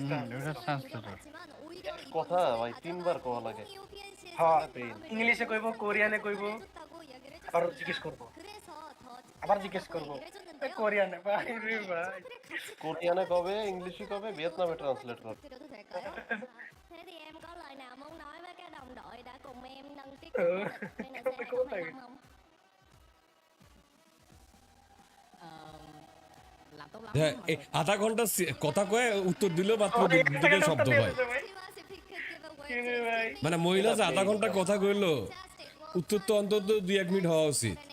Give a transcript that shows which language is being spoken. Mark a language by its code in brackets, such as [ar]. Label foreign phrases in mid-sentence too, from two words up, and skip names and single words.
[bn] এটা ট্রান্সলেটর কথা ভাই তিনবার কোয়া লাগে হ্যাঁ ইংলিশে কইব কোরিয়ানে কইব আবার জিজ্ঞেস করব কোরিয়ানে ভাই রে ভাই কোরিয়ানে কবে ইংলিশে কবে ভিয়েতনামে ট্রান্সলেট কর [vi] Thế thì em có lời nào muốn nói với các đồng đội đã cùng em nâng tiết không? [bn] আধা ঘন্টা কথা কয়ে উত্তর দিলেও মাত্র দুটো শব্দ হয় মানে মহিলা যে আধা ঘন্টা কথা কইলো উত্তর তো অন্তত 2-1 মিনিট হওয়া উচিত